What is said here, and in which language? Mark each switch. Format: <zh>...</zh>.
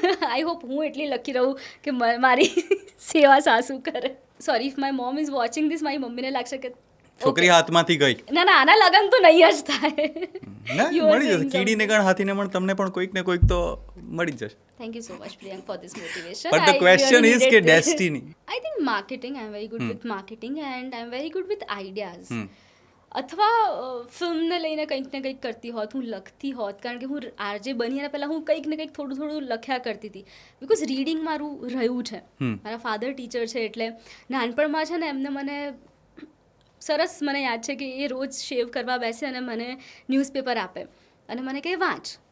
<gu>I hope હું એટલી lucky રહું કે મારી સેવા સાસુ કરે.</gu> <en>sorry if my mom is watching this,</en> <gu>મારી મમ્મીને લાગશે કે છોકરી હાથમાંથી ગઈ. ના આના લગન તો નહીં જ થાય. મળી જશે, કીડીને કણ હાથીને પણ તમને પણ કોઈક ને કોઈક તો મળી જશે.</gu> <en>Thank you so much, Priyank, for this motivation. But the question is કે destiny. I think marketing, I'm very good with marketing and I'm very good with ideas.</en> <gu>અથવા ફિલ્મને લઈને કંઈક ને કંઈક કરતી હોત, હું લખતી હોત, કારણ કે હું આરજે બની એના પહેલાં હું કંઈક ને કંઈક થોડું લખ્યા કરતી હતી. બિકોઝ રીડિંગ મારું રહ્યું છે. મારા ફાધર ટીચર છે એટલે નાનપણમાં છે ને એમને મને સરસ મને યાદ છે કે એ રોજ શેવ કરવા બેસે અને મને ન્યૂઝપેપર આપે અને મને કહે વાંચ.</gu>